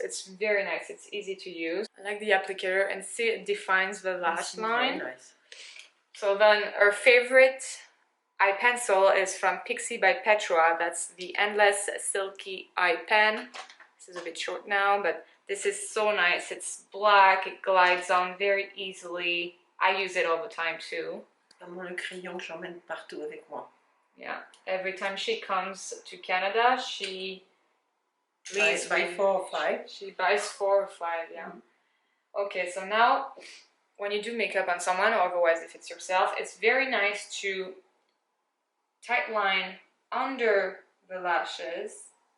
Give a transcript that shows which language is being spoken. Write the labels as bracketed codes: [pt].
[en] It's very nice, it's easy to use. I like the applicator, and see it defines the lash line. Very nice. So then our favorite eye pencil is from Pixi by Petra. That's the Endless Silky Eye Pen. This is a bit short now, but this is so nice. It's black, it glides on very easily. I use it all the time too. [fr] Moi, le crayon, j'emmène partout avec moi. [en] Yeah, every time she comes to Canada, she buys 4 or 5. She buys 4 or 5, yeah. Okay, so now when you do makeup on someone, or otherwise if it's yourself, it's very nice to tight line under the lashes.